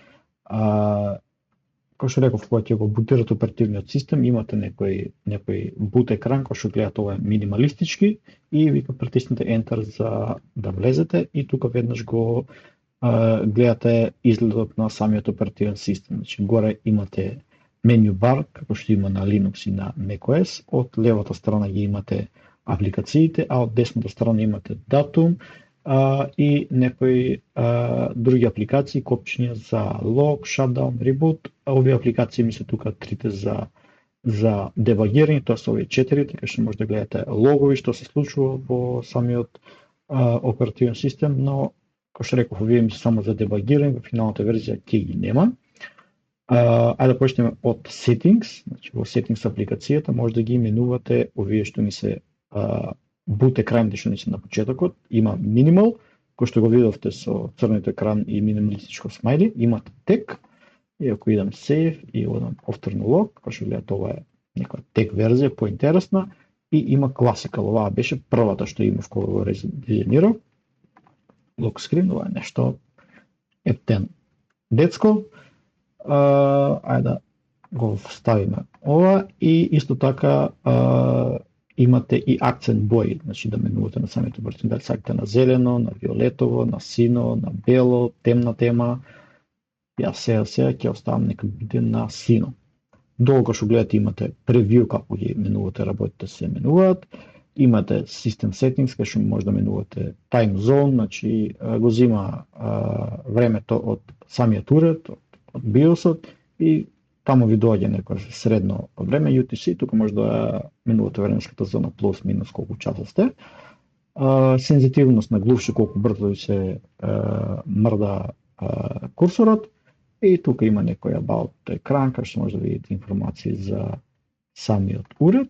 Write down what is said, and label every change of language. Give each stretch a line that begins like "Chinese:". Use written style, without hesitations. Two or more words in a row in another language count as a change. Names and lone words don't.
Macedonian: Кој што реков, кога ќе го бутирате оперативниот систем, имате некој бут екран кој што гледате ова минималистички и вика притиснете Enter за да влезете и тука веднаш го гледате изгледот на самиот оперативен систем. Значи горе имате меню бар, како што има на Linux и на macOS, од левата страна ги имате апликациите, а од десната страна имате датум и некои други апликации, копчиња за
English: log, shutdown, reboot.
Macedonian: Овие апликации ми се тука трите за дебагирање, тоа се овие четирите, кај што може да гледате логови што се случува во самиот оперативен систем, но како што реков, овие ми се само за дебагирање, во финалната верзија ќе ги нема. Ајде да почнеме од settings, значи во settings апликацијата може да ги именувате овие што ни се бут екраните што ни се на почетокот. Има minimal, кој што го видовте со црниот екран и минималистичко смајли, имате tech, и ако идам save и одам
English: after no log,
Macedonian: како што гледате ова е некоја tech верзија поинтересна и има classical, оваа беше првата што имав кога го дизајнирав.
English: Lock screen,
Macedonian: ова е нешто ептен детско. Ајде да го вставиме ова и исто така имате и акцент бои, значи да менувате на самите оперативни, дали сакате на зелено, на виолетово, на сино, на бело, темна тема. Јас сега ќе оставам нека биде на сино. Долу кога што гледате имате превју како ги менувате работите се менуваат. Имате
English: system settings
Macedonian: кај што може да менувате
English: time zone,
Macedonian: значи го зема времето од самиот уред, од BIOS-от и таму ви доаѓа некој средно време UTC, тука може да менувате временската зона плюс минус колку часа сте. сензитивност на глувче колку брзо се мрда курсорот и тука има некој about екран кај што може да видите информации за самиот уред.